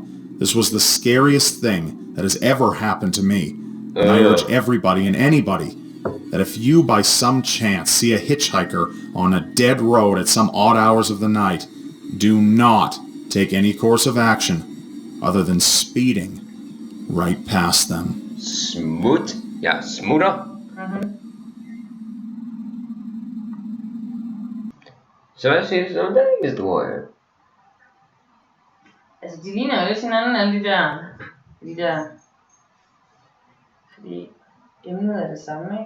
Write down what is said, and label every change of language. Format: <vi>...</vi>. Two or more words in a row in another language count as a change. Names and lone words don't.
<en>This was the scariest thing that has ever happened to me. And I urge everybody and anybody that if you by some chance see a hitchhiker on a dead road at some odd hours of the night, do not take any course of action other than speeding right past them.</en> <da>Smut? Ja, smutter. Så hvad synes du om den historie? Altså, de ligner jo lidt hinanden, alle de der. Fordi emnet er det samme, ikke?</da>